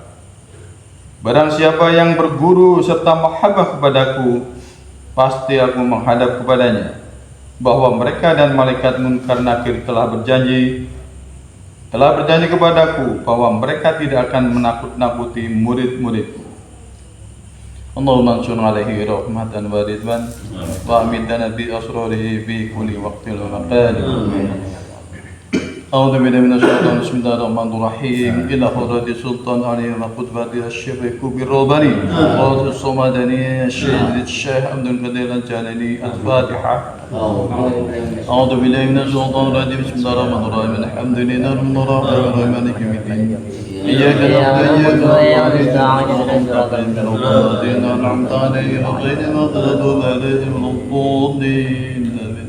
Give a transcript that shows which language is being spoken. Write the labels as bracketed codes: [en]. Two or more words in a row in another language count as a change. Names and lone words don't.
[id] Barang siapa yang berguru serta mahabbah kepadaku, pasti aku menghadap kepadanya, bahwa mereka dan malaikat Munkar Nakir telah berjanji kepadaku bahwa mereka tidak akan menakut-nakuti murid-muridku. [ar] اللهم انشر عليه رحمة ورضوان وأمدنا بأسراره في كل وقت ومكان. أعوذ بالله من الشيطان الرجيم. بسم الله الرحمن الرحيم. إلى حضرة سلطان علي وقطبة الشيخ الكبير الرباني والصمداني الشيخ عبد القادر الجيلاني. Al-Fatihah. أعوذ بالله من الشيطان الرجيم. بسم الله الرحمن الرحيم. الحمد لله رب العالمين مالك يوم الدين. إياك نعبد وإياك نستعين اهدنا الصراط المستقيم أنعمت عليهم غير المغضوب عليهم ولا الضالين آمين.